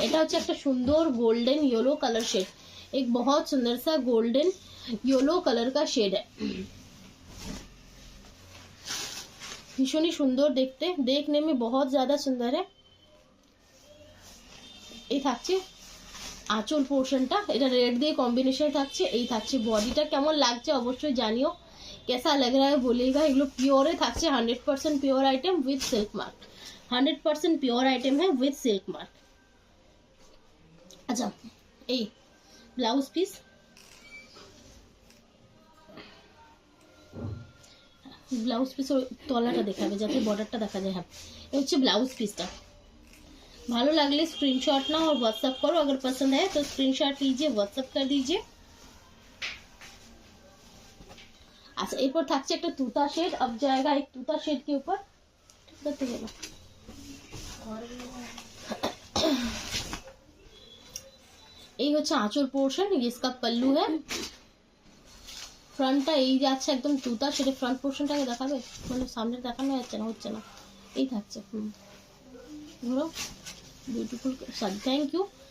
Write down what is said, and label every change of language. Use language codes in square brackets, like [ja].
[bn] এটা হচ্ছে একটা সুন্দর গোল্ডেন येलो कलर शेड, [hi] एक बहुत सुंदर सा गोल्डन येलो कलर का शेड है। भीषण ही सुंदर देखते, देखने में बहुत ज्यादा सुंदर है। [bn] এই থাকছে আঁচল পোর্শনটা, এটা রেড দিয়ে কম্বিনেশন থাকছে। এই থাকছে বডিটা। কেমন লাগছে অবশ্যই জানিও, [hi] कैसा लग रहा है बोलिएगा। [bn] এগুলো পিওরে থাকছে, 100% pure item with silk mark. [hi] 100% pure item है विद सिल्क मार्क। [bn] अच्छा, এই ব্লাউজ পিস, ব্লাউজ পিসের তলাটা দেখাবে যাতে বর্ডারটা দেখা যায়। হ্যাঁ, এই হচ্ছে ব্লাউজ পিসটা। ভালো লাগলে [hi] स्क्रीनशॉट ना और व्हाट्सएप करो। अगर पसंद है तो स्क्रीनशॉट लीजिए, व्हाट्सएप कर दीजिए। [bn] अच्छा, এরপর থাকছে একটা তুতা শেড। [hi] अब जाएगा एक तुता शेड के ऊपर, करते गেল। [bn] এই হচ্ছে আঁচল পোর্শন, [hi] इसका पल्लू है। [bn] ফ্রন্টটা এই যাচ্ছে একদম তুতা শেডে। ফ্রন্ট পোর্শনটাকে দেখাবে, মানে সামনে দেখানো যাচ্ছে না, হচ্ছে না। এই থাকছে ধরো বিউটিফুল শাড়ি। Thank you.